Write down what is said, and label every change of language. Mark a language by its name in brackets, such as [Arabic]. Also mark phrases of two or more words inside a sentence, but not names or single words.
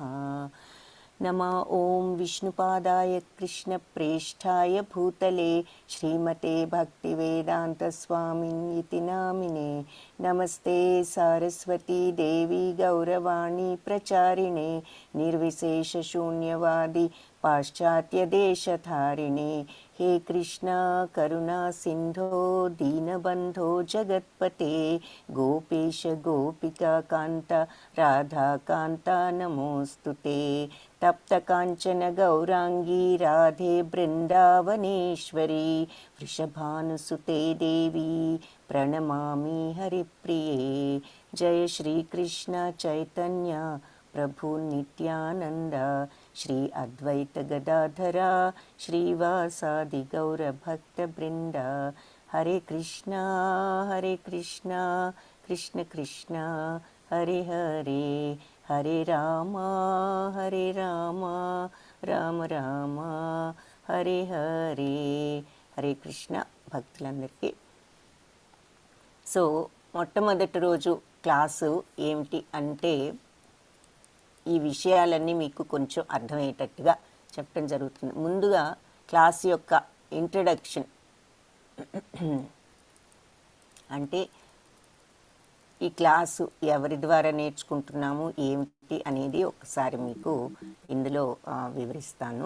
[Sanskrit] నమ ఓం విష్ణుపాదాయ కృష్ణప్రేష్ఠాయ భూతలే శ్రీమతే భక్తివేదాంతస్వామిన్యితి నామినే. నమస్తే సారస్వతీ దేవి గౌరవాణి ప్రచారిణే నిర్విశేషశూన్యవాది పాశ్చాత్యదేశధారిణే. हे कृष्णा करुणा सिंधो दीनबंधो जगत्पते गोपेश गोपिका कांता राधा कांता नमोस्तुते. तप्त कांचन गौरांगी राधे बृंदावनेश्वरी वृषभानुसुते देवी प्रणमामि हरिप्रिये. जय श्री कृष्ण चैतन्य प्रभु नित्यानंद श्री अद्वैत गदाधरा श्रीवासादि गौर भक्त वृंद. हरे कृष्णा कृष्ण कृष्ण हरे हरे हरे राम राम राम हरे हरे. हरे कृष्ण [Telugu] భక్తులందరికీ. సో మొట్టమొదటి రోజు క్లాసు ఏమిటి అంటే ఈ విషయాలన్నీ మీకు కొంచెం అర్థమయ్యేటట్టుగా చెప్పడం జరుగుతుంది. ముందుగా క్లాస్ యొక్క ఇంట్రడక్షన్ అంటే ఈ క్లాసు ఎవరి ద్వారా నేర్చుకుంటున్నాము ఏమిటి అనేది ఒకసారి మీకు ఇందులో వివరిస్తాను.